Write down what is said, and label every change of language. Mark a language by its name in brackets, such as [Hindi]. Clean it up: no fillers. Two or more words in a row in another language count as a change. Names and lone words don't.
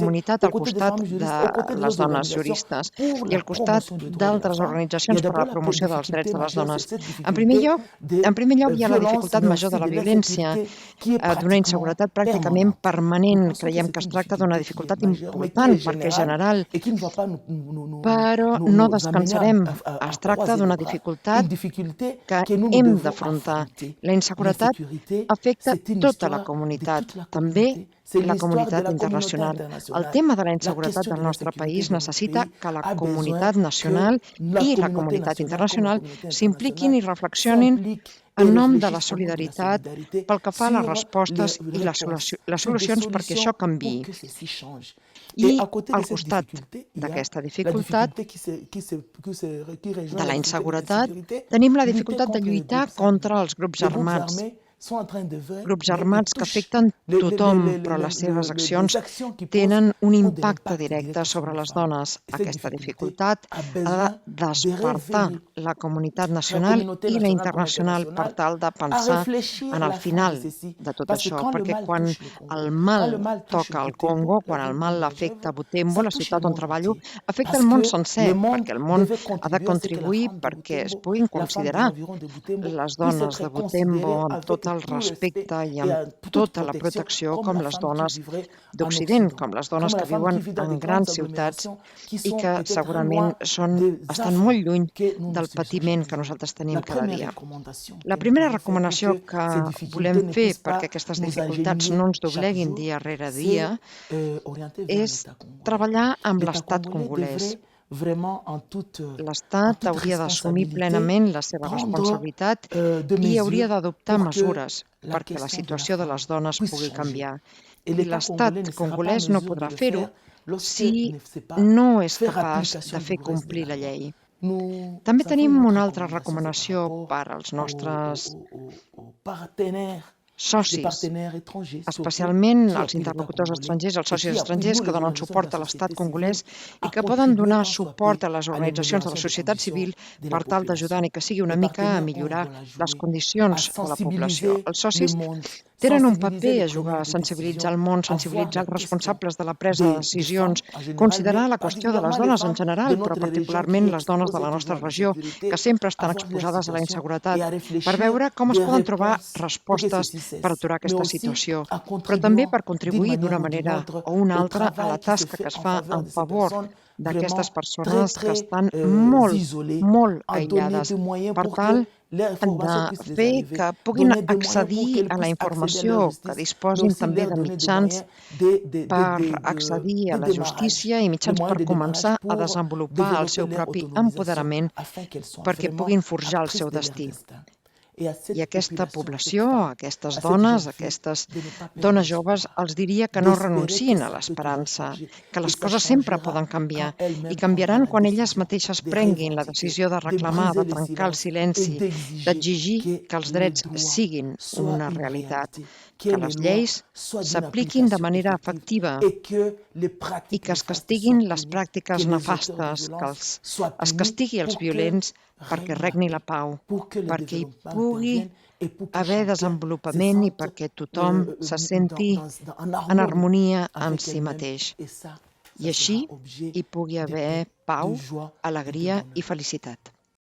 [Catalan] solidaritat [French] aux [Catalan] al [French] côtés des [Catalan] costat [French] femmes juristes, [Catalan] de [French] aux côtés des [Catalan] les [French] autres [Catalan] dones [French] organisations [Catalan] juristes [French] pour [Catalan] i [French] la [Catalan] al costat [French] promotion des droits de la [Catalan] d'altres [French] femme. Il y [Catalan] organitzacions [French] a [Catalan] per a [French] d'abord [Catalan] la [French] la [Catalan] promoció dels [French] difficulté [Catalan] drets de les [French] majeure, [Catalan] dones. [French] c'est cette [Catalan] En primer [French] difficulté [Catalan] lloc, [French] de [Catalan] en primer lloc hi ha la [French] violence, [Catalan] dificultat [French] mais [Catalan] major [French] aussi [Catalan] de la [French] de [Catalan] violència, [French] l'insécurité qui est [Catalan] d'una [French] pratiquement [Catalan] inseguretat pràcticament [French] permanente. Nous [Catalan] permanent. [French] pensons que [Catalan] Creiem [French] c'est [Catalan] que es [French] une [Catalan] tracta d'una [French] difficulté qui est [Catalan] dificultat [French] majeure, mais qui [Catalan] important [French] est [Catalan] perquè és [French] générale [Catalan] general, [French] et qui ne va pas [Catalan] però no [French] nous amener [Catalan] descansarem. [French] à [Catalan] Es tracta [French] croiser les [Catalan] d'una [French] bras. [Catalan] dificultat [French] Une difficulté [Catalan] que [French] que nous [Catalan] hem [French] devons [Catalan] d'afrontar. [French] affronter. [Catalan] La inseguretat [French] L'insécurité, [Catalan] afecta [French] c'est une [Catalan] tota la [French] histoire de [Catalan] comunitat, [French] toute la [Catalan] també [French] communauté. C'est [Catalan] la [French] l'histoire de [Catalan] comunitat [French] la communauté [Catalan] internacional. El [French] internationale. [Catalan] tema de la [French] La [Catalan] inseguretat [French] question [Catalan] del [French] de [Catalan] nostre [French] l'insécurité [Catalan] país [French] de notre [Catalan] necessita [French] pays [Catalan] que la [French] a [Catalan] comunitat [French] besoin [Catalan] nacional [French] que la [Catalan] i la [French] communauté [Catalan] comunitat [French] nationale comme la [Catalan] internacional [French] communauté [Catalan] s'impliquin [French] internationale [Catalan] i reflexionin [French] s'impliquent et [Catalan] en nom de la [French] réfléchissent au nom de la [Catalan] solidaritat [French] solidarité [Catalan] pel que fa a les [French] sur [Catalan] respostes [French] les [Catalan] i [French] réponses, [Catalan] les [French] sur des [Catalan] solucions perquè això [French] solutions pour [Catalan] canviï. [French] que ceci change. Et [Catalan] I [French] à côté de [Catalan] al [French] cette [Catalan] costat [French] difficulté, il y a [Catalan] d'aquesta [French] la [Catalan] dificultat [French] difficulté qui rejoint [Catalan] de [French] la [Catalan] la [French] difficulté de [Catalan] inseguretat, [French] l'insécurité, [Catalan] tenim la [French] lutter [Catalan] dificultat de [French] contre les [Catalan] lluitar [French] groupes armés. [Catalan] contra els grups [French] Les groupes [Catalan] armats. [French] armés sont en train d'œuvrer, [Catalan] Grups [French] mais ils [Catalan] armats que [French] touchent [Catalan] afecten tothom, però les seves [French] les [Catalan] accions [French] actions qui posent [Catalan] tenen un [French] ont de [Catalan] impacte [French] l'impact [Catalan] directe [French] direct sur [Catalan] sobre [French] les [Catalan] les [French] femmes. [Catalan] dones. [French] Et cette [Catalan] Aquesta [French] difficulté [Catalan] dificultat [French] a [Catalan] ha de [French] besoin de [Catalan] despertar [French] réveiller [Catalan] la comunitat [French] la [Catalan] nacional [French] communauté [Catalan] i la [French] nationale comme [Catalan] internacional per [French] internationale [Catalan] tal de [French] à [Catalan] pensar [French] réfléchir [Catalan] en el [French] la fin de [Catalan] final [French] ceci. [Catalan] de tot [French] Parce que [Catalan] això, [French] quand le [Catalan] perquè [French] mal [Catalan] quan [French] touche le Congo, [Catalan] el [French] quand [Catalan] mal [French] le mal touche [Catalan] toca el [French] Butembo, [Catalan] Congo, [French] la [Catalan] quan el [French] ville [Catalan] mal [French] où [Catalan] afecta [French] j'œuvre, [Catalan] Butembo, [French] ça [Catalan] la [French] touche [Catalan] ciutat [French] le [Catalan] on [French] monde [Catalan] treballo, [French] entier. [Catalan] afecta [French] Parce [Catalan] el món [French] que [Catalan] sencer, [French] le monde [Catalan] perquè el món [French] devait [Catalan] ha de [French] contribuer à ce que la [Catalan] contribuir [French] femme de [Catalan] perquè es [French] Butembo, [Catalan] puguin [French] la femme des [Catalan] considerar [French] environs de Butembo, [Catalan] les [French] puisse [Catalan] dones [French] être [Catalan] de [French] considérée [Catalan] Butembo amb [French] avec [Catalan] tot el [French] tout respect [Catalan] respecte i [French] et [Catalan] amb [French] toute [Catalan] tota la [French] protection [Catalan] protecció [French] comme [Catalan] com [French] la [Catalan] les [French] femme qui [Catalan] dones [French] vivrait en [Catalan] d'Occident, [French] Occident, [Catalan] com les dones [French] comme [Catalan] que [French] la femme [Catalan] viuen [French] qui vit dans des [Catalan] en [French] grandes [Catalan] grans ciutats [French] agglomérations qui [Catalan] i [French] sont [Catalan] que [French] peut-être très [Catalan] segurament [French] loin [Catalan] són, [French] des [Catalan] estan [French] affres [Catalan] molt lluny [French] que nous [Catalan] del [French] nous [Catalan] patiment que [French] subissons. [Catalan] nosaltres tenim [French] La [Catalan] cada [French] première [Catalan] dia. [French] recommandation [Catalan] La [French] que nous [Catalan] primera [French] pouvons faire pour [Catalan] recomanació [French] que [Catalan] que [French] ces difficultés [Catalan] volem [French] ne [Catalan] fer [French] puissent [Catalan] perquè [French] pas [Catalan] aquestes [French] nous [Catalan] dificultats [French] agenouiller [Catalan] no ens [French] chaque [Catalan] dobleguin [French] jour, [Catalan] dia rere [French] c'est [Catalan] dia [French] orienter vers [Catalan] és [French] l'État congolais. [Catalan] treballar amb [French] L'État [Catalan] l'estat [French] congolais [Catalan] congolès. [French] devrait vraiment en [Catalan] L'Estat [French] toute [Catalan] hauria d'assumir [French] responsabilité [Catalan] plenament la seva [French] prendre [Catalan] responsabilitat [French] de [Catalan] i hauria [French] mesures [Catalan] d'adoptar [French] pour que [Catalan] mesures [French] la [Catalan] perquè la [French] question de la [Catalan] situació de [French] femme [Catalan] les dones [French] puisse [Catalan] pugui [French] changer. [Catalan] canviar. [French] Et [Catalan] I [French] l'État congolais [Catalan] l'estat [French] ne sera pas en [Catalan] congolès no [French] mesure de [Catalan] podrà [French] le [Catalan] fer-ho [French] faire lorsque [Catalan] si [French] ne sait pas [Catalan] no és [French] faire [Catalan] capaç [French] application [Catalan] de fer [French] du reste de [Catalan] complir [French] la [Catalan] la [French] loi. [Catalan] llei. [French] Nous [Catalan] També [French] avons [Catalan] tenim [French] une autre [Catalan] una altra [French] recommandation, [Catalan] recomanació [French] c'est par [Catalan] per als [French] rapport [Catalan] nostres [French] aux partenaires, les [Catalan] socis, [French] partenaires étrangers, surtout, [Catalan] especialment [French] qui [Catalan] els [French] appuient l'État [Catalan] interlocutors [French] congolais [Catalan] estrangers, els [French] et [Catalan] socis [French] qui appuient [Catalan] estrangers [French] nous, [Catalan] que [French] les [Catalan] donen [French] organisations [Catalan] suport [French] de [Catalan] a [French] la [Catalan] l'estat [French] société [Catalan] congolès [French] civile, [Catalan] i [French] à [Catalan] que poden [French] contribuer [Catalan] donar [French] tant soit [Catalan] suport [French] peu [Catalan] a les [French] à [Catalan] organitzacions de la [French] l'amélioration des [Catalan] societat [French] conditions [Catalan] civil [French] de la [Catalan] per tal d'ajudar [French] population. [Catalan] ni que sigui una [French] Les [Catalan] mica a [French] partenaires ont un [Catalan] millorar [French] rôle à [Catalan] les [French] jouer, à [Catalan] condicions de la població. [French] sensibiliser [Catalan] Els [French] le [Catalan] socis [French] monde, [Catalan] tenen un [French] sensibiliser [Catalan] paper [French] les [Catalan] a jugar, [French] preneurs [Catalan] a [French] de [Catalan] sensibilitzar [French] décision, [Catalan] el món, [French] à voir [Catalan] sensibilitzar [French] la [Catalan] els [French] question [Catalan] responsables de la presa de [French] des [Catalan] decisions, [French] femmes en général, [Catalan] considerar [French] mais [Catalan] la qüestió de les [French] particulièrement les [Catalan] dones en [French] femmes de [Catalan] general, però [French] notre région [Catalan] particularment [French] qui [Catalan] les dones de [French] exposent [Catalan] la [French] toujours [Catalan] nostra [French] à [Catalan] regió, [French] l'insécurité, [Catalan] que sempre estan [French] à voir leur [Catalan] exposades a la [French] situation [Catalan] inseguretat, [French] et à [Catalan] per [French] réfléchir [Catalan] veure com es [French] des [Catalan] poden trobar [French] réponses pour que [Catalan] respostes [French] ceci cesse, [Catalan] per aturar [French] mais [Catalan] aquesta [French] aussi [Catalan] situació, [French] en [Catalan] però també [French] contribuant [Catalan] per [French] d'une [Catalan] contribuir d'una [French] manière ou d'une [Catalan] manera [French] autre [Catalan] o una [French] au [Catalan] altra a la [French] travail qui se [Catalan] tasca que [French] fait [Catalan] es [French] en [Catalan] fa [French] faveur [Catalan] en [French] de ces [Catalan] favor [French] personnes [Catalan] d'aquestes [French] vraiment [Catalan] persones que estan [French] isolées, [Catalan] molt [French] en donner [Catalan] aïllades, [French] des moyens [Catalan] per [French] pour [Catalan] tal [French] que l'information [Catalan] de [French] puisse les [Catalan] fer [French] arriver, [Catalan] que puguin [French] donner des moyens pour [Catalan] accedir [French] qu'elles [Catalan] a la [French] puissent accéder à leur [Catalan] informació, que [French] justice, mais [Catalan] disposin [French] aussi [Catalan] també [French] leur [Catalan] de [French] donner des [Catalan] mitjans [French] moyens [Catalan] per accedir a [French] de [Catalan] la [French] démarrage, [Catalan] justícia i [French] des [Catalan] mitjans [French] moyens [Catalan] per [French] de démarrage [Catalan] començar a [French] pour [Catalan] desenvolupar el [French] développer [Catalan] seu [French] leur [Catalan] propi [French] autonomisation [Catalan] empoderament [French] afin qu'elles soient [Catalan] perquè [French] vraiment [Catalan] puguin forjar el [French] actrices [Catalan] seu [French] de leur [Catalan] destí. [French] destin. Et à [Catalan] I [French] cette [Catalan] aquesta [French] population, à cette [Catalan] població, [French] femme, [Catalan] a aquestes [French] à cette [Catalan] dones, [French] jeune [Catalan] a [French] fille, [Catalan] aquestes [French] de ne pas perdre [Catalan] dones joves, [French] espoir, [Catalan] els diria que no [French] d'espérer que [Catalan] renunciïn a [French] ça peut toujours [Catalan] l'esperança, [French] changer. [Catalan] que [French] Et [Catalan] les [French] ça [Catalan] coses sempre [French] changera [Catalan] poden canviar [French] quand elles-mêmes [Catalan] i canviaran [French] prendront [Catalan] quan [French] la [Catalan] elles [French] décision [Catalan] mateixes [French] de [Catalan] prenguin la [French] revendiquer, [Catalan] decisió de [French] de [Catalan] reclamar, [French] briser [Catalan] de [French] le [Catalan] trencar el [French] silence et [Catalan] silenci, [French] d'exiger [Catalan] d'exigir que els [French] le [Catalan] drets [French] droit [Catalan] siguin [French] soit [Catalan] una [French] une [Catalan] realitat, [French] réalité, [Catalan] que [French] que [Catalan] les [French] les lois [Catalan] lleis [French] soient d'une [Catalan] s'apliquin de [French] application [Catalan] manera [French] effective [Catalan] efectiva [French] et que les [Catalan] i [French] pratiques [Catalan] que es [French] néfastes [Catalan] castiguin [French] soient [Catalan] les [French] punies, [Catalan] pràctiques [French] que les auteurs de [Catalan] nefastes, que [French] violence soient [Catalan] es [French] punis [Catalan] castigui els [French] pour que [Catalan] violents perquè [French] règne la [Catalan] regni la [French] paix, [Catalan] pau, [French] pour que le [Catalan] perquè hi [French] développement [Catalan] pugui [French] intervienne et pour que [Catalan] haver [French] chacun se [Catalan] desenvolupament i [French] sente [Catalan] perquè tothom se senti [French] en [Catalan] en [French] harmonie [Catalan] harmonia en [French] avec [Catalan] si [French] elle-même [Catalan] mateix. [French] et ça [Catalan] I així [French] sera objet [Catalan] hi pugui [French] de [Catalan] haver [French] paix, de [Catalan] pau, [French] joie et de [Catalan] alegria i [French] bonheur. [Catalan] felicitat.